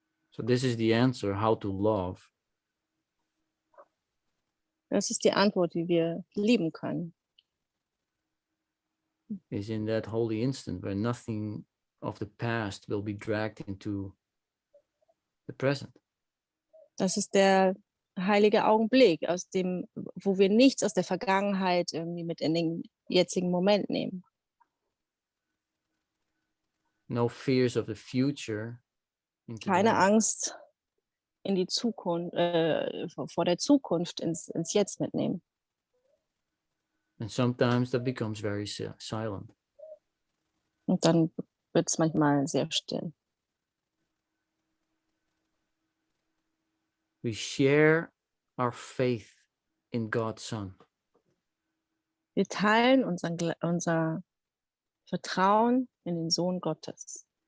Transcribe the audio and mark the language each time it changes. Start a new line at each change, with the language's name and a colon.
English: So this is the answer, how to love.
German: Das ist die Antwort, wie wir lieben können.
English: Is in that holy instant where nothing of the past will be dragged into the present.
German: Das ist der heilige Augenblick, aus dem, wo wir nichts aus der Vergangenheit irgendwie mit in den jetzigen Moment nehmen.
English: No fears of the future.
German: Keine Angst in die Zukunft, vor der Zukunft ins Jetzt mitnehmen.
English: And sometimes that becomes very silent.
German: Und dann wird es manchmal sehr still.
English: We share our faith in God's Son.
German: Wir teilen unser Vertrauen in den Sohn Gottes.